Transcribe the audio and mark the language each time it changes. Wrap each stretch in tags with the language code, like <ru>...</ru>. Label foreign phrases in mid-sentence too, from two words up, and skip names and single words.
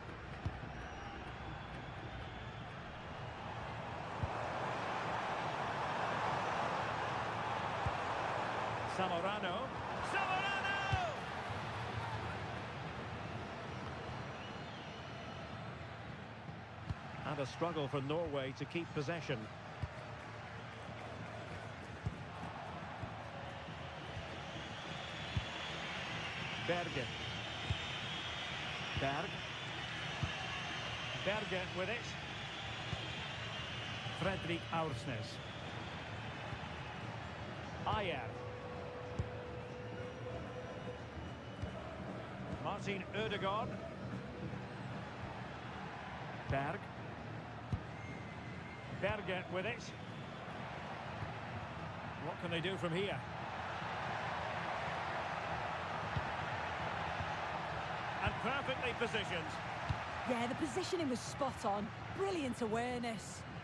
<en>Zamorano. Zamorano! And a struggle for Norway to keep possession. Berge. Berg. Berge with it. Fredrik Aursnes. Ayer. Martin Ødegaard. Berg. Berge with it. can they do from here? And perfectly positioned. Yeah, the positioning was spot on. Brilliant awareness.</en>